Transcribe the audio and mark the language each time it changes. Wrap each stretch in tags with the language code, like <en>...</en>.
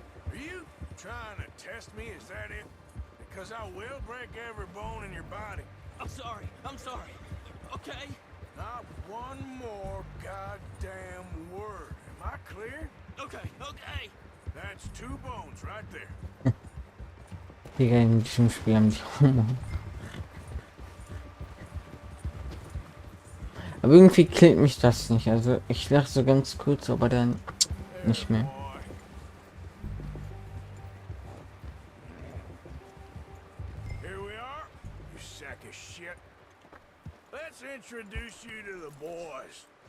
<en>Are you trying to test me? Is that it? Because I will break every bone in your body. I'm sorry. Okay? Not one more goddamn word. Am I clear? Okay. That's 2 bones right there.</en> <de>Digga, in diesem Spiel haben die Hunger. Aber irgendwie killt mich das nicht. Also ich lache so ganz kurz, aber dann nicht mehr.</de> <en>Here we are, you sack of shit. Let's introduce you to the boys.</en>